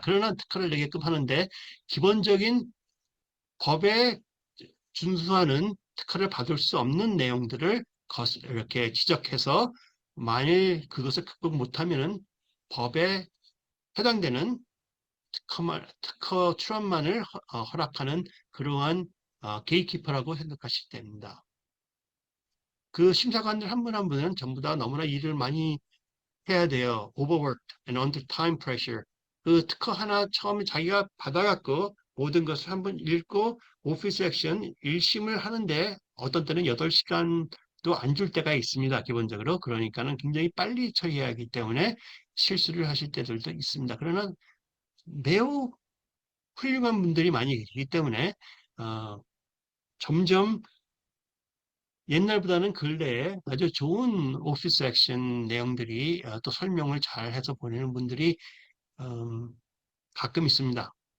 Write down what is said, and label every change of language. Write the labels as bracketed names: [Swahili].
[Korean] 그러나 특허를 내게끔 하는데 기본적인 법에 준수하는 특허를 받을 수 없는 내용들을 이렇게 지적해서 만일 그것을 극복 못하면은 법에 해당되는 특허 출원만을 허락하는 그러한 게이트키퍼라고 생각하시면 됩니다. 그 심사관들 한 분 한 분은 전부 다 너무나 일을 많이 해야 돼요. [English] overworked and under time pressure. [Korean] 그 특허 하나 처음에 자기가 받아갖고 모든 것을 한번 읽고 오피스 액션 1심을 하는데 어떤 때는 8시간도 안 줄 때가 있습니다. 기본적으로. 그러니까는 굉장히 빨리 처리해야 하기 때문에 실수를 하실 때들도 있습니다. 그러나 매우 훌륭한 분들이 많이 계시기 때문에 점점 옛날보다는 근래에 아주 좋은 오피스 액션 내용들이 또 설명을 잘 해서 보내는 분들이 가끔 있습니다.